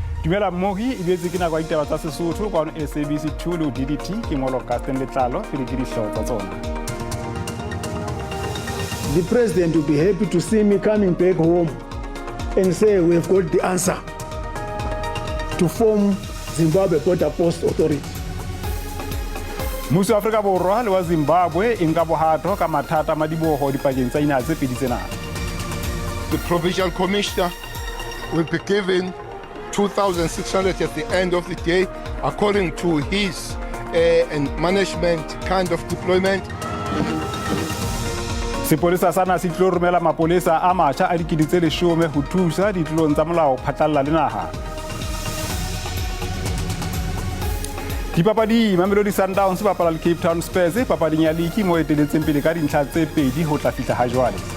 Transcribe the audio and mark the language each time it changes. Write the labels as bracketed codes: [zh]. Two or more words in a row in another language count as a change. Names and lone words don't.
[st] Dumela mmohi e betse ke nako ya ditaba tsa Sesotho kwa SABC 2 le DDT ke ngolo ka Stanley Tlalo pele ke dihlao tsa tsona. [en] The president will be happy to see me coming back home and say we've got the answer to form Zimbabwe Border Post Authority. [st] Mmuso wa Afrika Borwa le wa Zimbabwe e nka bohato ka mathata madiboho dipakeng tsa ina tse pedi tsena. [en] The provincial commissioner will be given 2,600 at the end of the day, according to his and management kind of deployment. [st] Sepolesa sana se tlo romela mapolesa a matjha a dikedi tse 10 ho thusa ditlolong tsa molao phatlalla le naha. Dipapadi Mamelodi Sundowns bapala le Cape Town Spurs papading ya league mo eteletseng pele ka dintlha tse pedi ho tla fihla ha jwale.